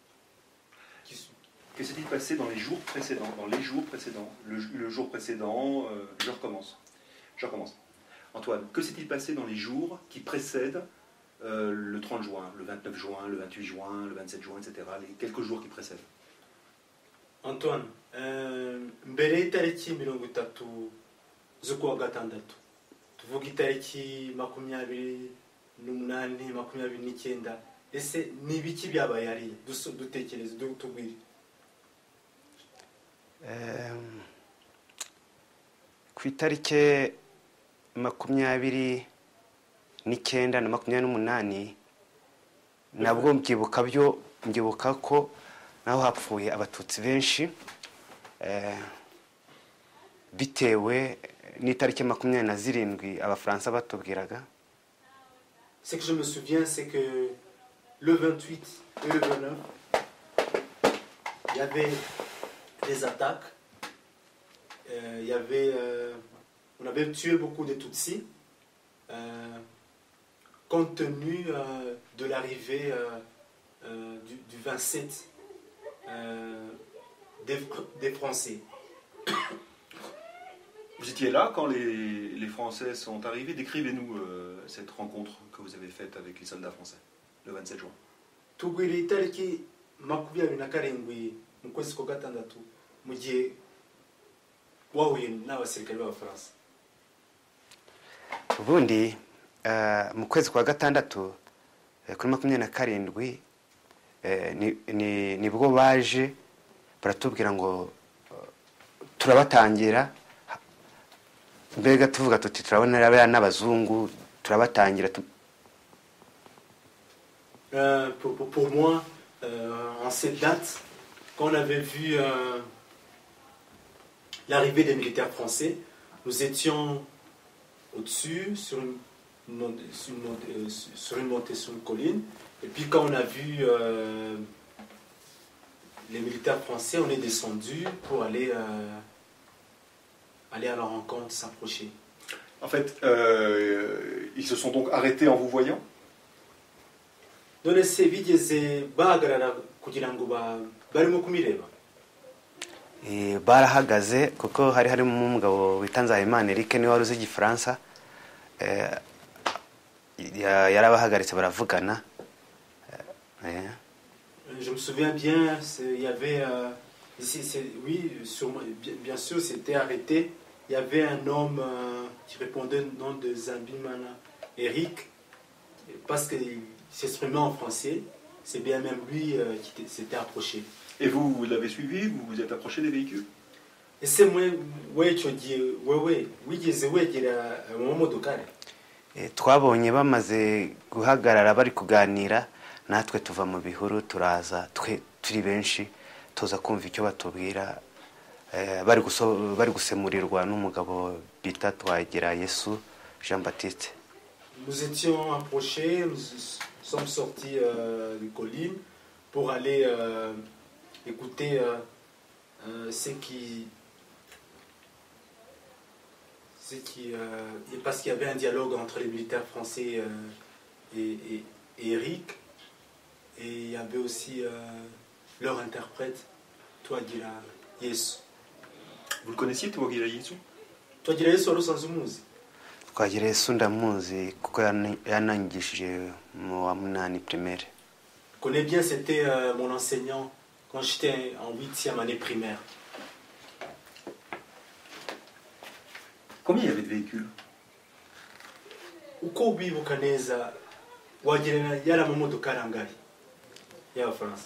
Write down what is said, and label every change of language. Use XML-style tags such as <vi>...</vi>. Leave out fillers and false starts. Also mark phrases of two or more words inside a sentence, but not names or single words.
<fr>Que s'est-il passé dans les jours précédents? Le jour précédent, je recommence. Antoine, que s'est-il passé dans les jours qui précèdent le 30 juin, le 29 juin, le 28 juin, le 27 juin, etc., les quelques jours qui précèdent?</fr> <rw>Antoine, mbere y'itariki 30 z'ukwa gatandatu, tuvuga itariki 28, 29, ese ni ibiki byabaye hariya? Dutekereze, tubwire. Ku itariki 29 na 28 nabwo mbyibuka ko naho hapfuye abatutsi benshi, bitewe n'itariki 27 Abafaransa batubwiraga.</rw> <fr>Ce que je me souviens, c'est que le 28 et le 29, il y avait des attaques on avait tué beaucoup de Tutsis compte tenu de l'arrivée du 27 des Français. Vous étiez là quand les Français sont arrivés. Décrivez-nous cette rencontre que vous avez faite avec les soldats français le 27 juin.</fr> <rw>Tugwira itariki 27 mu kwezi kwa gatandatu mu gihe wahuye n'abasirikare b'Abafaransa. ubundi mu kwezi kwa gatandatu kuri 27 nibwo baje baratubwira ngo turabatangira mbega tuvuga tuti turabona abana n'abazungu turabatangira.</rw> <fr>Pour moi, en cette date, quand on avait vu l'arrivée des militaires français, nous étions au-dessus, sur une montée sur une colline. Et puis quand on a vu les militaires français, on est descendu pour aller à leur rencontre, s'approcher. En fait, ils se sont donc arrêtés en vous voyant.</fr> <rw>None se bigeze bahagarara kugira ngo barimo kumireba? Barahagaze kuko hari harimo umugabo wita Nzahimana Eric niwe wari uzi Igifaransa, yarabahagaritse baravugana.</rw> <fr>Je me souviens bien, il y avait oui, bien sûr, c'était arrêté. Il y avait un homme qui répondait au nom de Nzahimana Eric, parce qu'il s'exprimait en français. C'est bien même lui qui s'était approché. Et vous l'avez suivi, vous vous êtes approché des véhicules? Et c'est moi, oui,</fr> <rw>wigeze wegera mu modokari? Twabonye bamaze guhagarara bari kuganira, natwe tuva mu bihuru turaza, turi benshi tuza kumva icyo batubwira, bari gusemurirwa n'umugabo bita Twagirayesu Jean Baptiste.</rw> <fr>Nous étions approchés, nous sommes sortis des collines pour aller écouter parce qu'il y avait un dialogue entre les militaires français et Eric, et il y avait aussi leur interprète, Twagirayesu. Vous le connaissiez, Twagirayesu?</fr> <rw>Twagirayesu wari usanzwe umuzi? Twagirayesu ndamuzi kuko yanangishije mu wa 8 primaire.</rw> <fr>Je connais bien, c'était mon enseignant quand j'étais en 8e année primaire. Combien il y avait de véhicules?</fr> <rw>Uko ubibuka neza wagira yari amamodokari angahe y'Abafaransa?</rw>